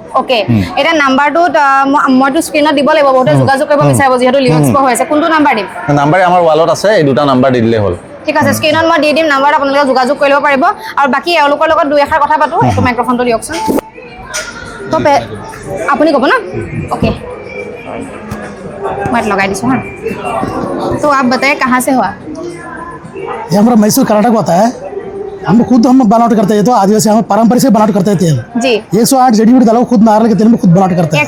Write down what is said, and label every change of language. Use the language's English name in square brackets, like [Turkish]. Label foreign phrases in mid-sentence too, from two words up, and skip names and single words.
[Assamese] ওকে এটা নাম্বাৰটোত মইতো স্ক্ৰীনত দিব লাগিব বহুতে যোগাযোগ কৰিব বিচাৰিব যিহেতু লিঅ' এক্সপো হৈ আছে কোনটো নাম্বাৰ দিম নাম্বাৰ আমাৰ ৱালত আছে এই দুটা নাম্বাৰ দি দিলেই হ'ল ঠিক আছে স্ক্ৰীনত মই দি দিম নাম্বাৰত আপোনালোকে যোগাযোগ কৰিব পাৰিব আৰু বাকী এওঁলোকৰ লগত দুই এষাৰ কথা পাতোঁ এইটো মাইক্ৰফোনটো দিয়কচোন তো আপুনি ক'ব না [Hindi] ओके मैं लगा दी हूँ तो आप बताइए कहाँ से हुआ ये हमारा मैसूर कर्नाटक होता है हम खुद बनावट करते हैं तो आदिवासी हम पारंपरिक से बनावट करते हैं तेल जी 108 जड़ी बूटी डालो खुद नारियल के तेल में खुद बनावट करते हैं